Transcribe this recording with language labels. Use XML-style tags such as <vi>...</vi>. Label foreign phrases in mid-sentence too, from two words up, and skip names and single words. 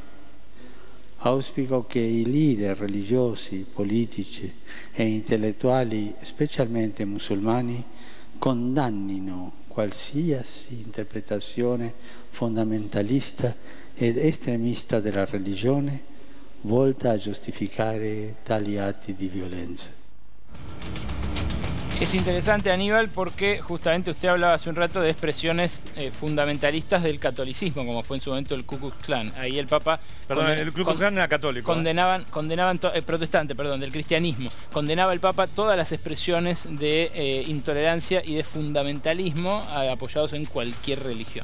<it>Auspico che i leader religiosi, politici e intellettuali, specialmente musulmani, condannino qualsiasi interpretazione fondamentalista ed estremista della religione volta a giustificare tali atti di violenza.</it> <es>Es interesante, Aníbal, porque justamente usted hablaba hace un rato de expresiones fundamentalistas del catolicismo, como fue en su momento el Ku Klux Klan. Ahí el Papa... Perdón, el Ku Klux Klan era católico. Protestante, del cristianismo. Condenaba el Papa todas las expresiones de intolerancia y de fundamentalismo apoyados en cualquier religión.</es>